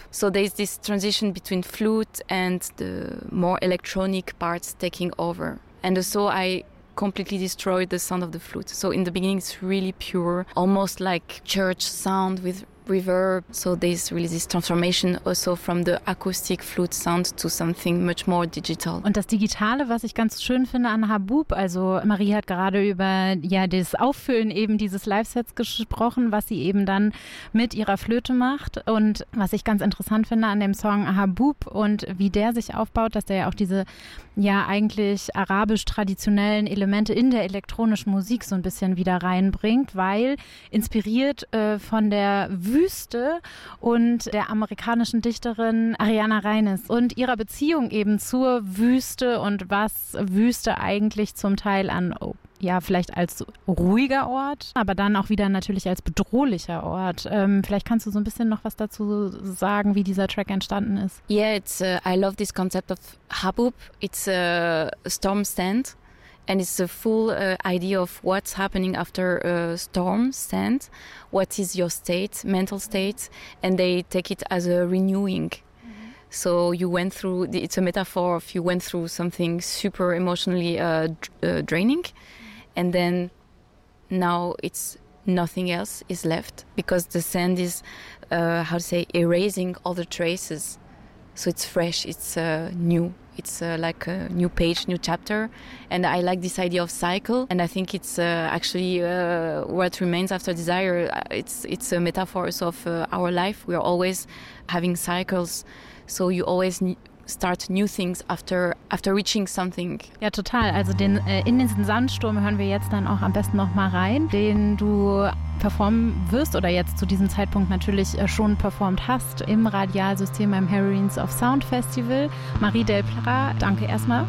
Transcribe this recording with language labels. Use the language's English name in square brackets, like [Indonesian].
[English] So there's this transition between flute and the more electronic parts taking over. And so I completely destroyed the sound of the flute. So in the beginning, it's really pure, almost like church sound with reverb. So there's really this transformation also from the acoustic flute sound to something much more digital. [German] Und das Digitale, was ich ganz schön finde an Haboop, also Marie hat gerade über ja das Auffüllen eben dieses Live-Sets gesprochen, was sie eben dann mit ihrer Flöte macht. Und was ich ganz interessant finde an dem Song Haboop und wie der sich aufbaut, dass der ja auch diese ja eigentlich arabisch-traditionellen Elemente in der elektronischen Musik so ein bisschen wieder reinbringt, weil inspiriert von der Wüste und der amerikanischen Dichterin Ariana Reines und ihrer Beziehung eben zur Wüste und was Wüste eigentlich zum Teil an, oh, ja, vielleicht als ruhiger Ort, aber dann auch wieder natürlich als bedrohlicher Ort. Vielleicht kannst du so ein bisschen noch was dazu sagen, wie dieser Track entstanden ist. [English] Yeah, it's, I love this concept of haboop. It's a storm stand. And it's a full idea of what's happening after a storm sand. What is your state, mental state? And they take it as a renewing. Mm-hmm. So you went through, it's a metaphor of you went through something super emotionally draining. And then now it's nothing else is left because the sand is, erasing all the traces. So it's fresh, it's new. It's like a new page, new chapter. And I like this idea of cycle. And I think it's actually what remains after desire. It's a metaphor also of our life. We are always having cycles. So you always start new things after reaching something. [German] Ja, total. Also den in diesen Sandsturm hören wir jetzt dann auch am besten nochmal rein, den du performen wirst oder jetzt zu diesem Zeitpunkt natürlich schon performt hast im Radialsystem beim Heroines of Sound Festival. Marie Del Plara, danke erstmal.